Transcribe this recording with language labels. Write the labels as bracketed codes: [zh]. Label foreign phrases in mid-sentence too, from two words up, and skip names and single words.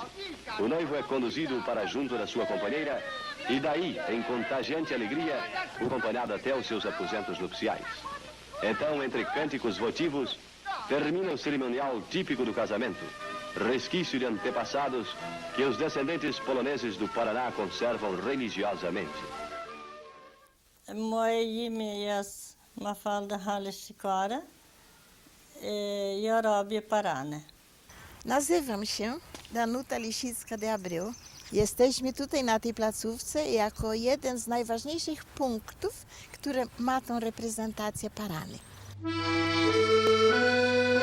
[pt] O noivo é conduzido para junto da sua companheira e daí, em contagiante alegria, acompanhado até os seus aposentos nupciais. Então, entre cânticos votivos, termina o cerimonial típico do casamento, resquício de antepassados que os descendentes poloneses do Paraná conservam religiosamente. [pl] Moje imię jest Mafalda Hale-Sikora i robię parane. Nazywam się Danuta Lisicka de Abreu. Jesteśmy tutaj na tej placówce jako jeden z najważniejszych punktów, które ma tą reprezentację parany.